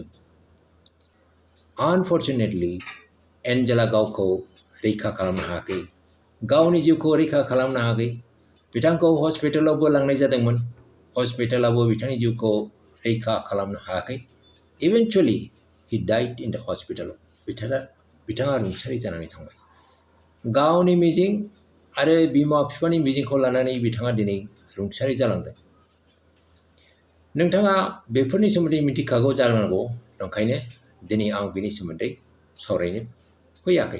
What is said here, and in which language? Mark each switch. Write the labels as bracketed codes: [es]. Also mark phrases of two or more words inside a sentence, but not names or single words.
[brx] आनफर्चुनेटलि एन्जेला गावखौ रैखा खालामनो हायाखै, गावनि जिउखौ रैखा खालामनो हायाखै। बिथांखौ हस्पिटालावबो लांनाय जादोंमोन। हस्पिटालावबो बिथांनि जिउखौ रैखा खालामनो हायाखै। [en] eventually he died in the hospital. [brx] बिथाङा रुंसारि जानानै थांबाय। गावनि मिजिं आरो बिमा बिफानि मिजिंखौ लानानै बिथाङा दिनै रुंसारि जालांदों। नोंथाङा बेफोरनि सोमोन्दै मिथिखागौ जानांगौ, ओंखायनो दिनै आं बेनि सोमोन्दै सावरायनो फैयाखै।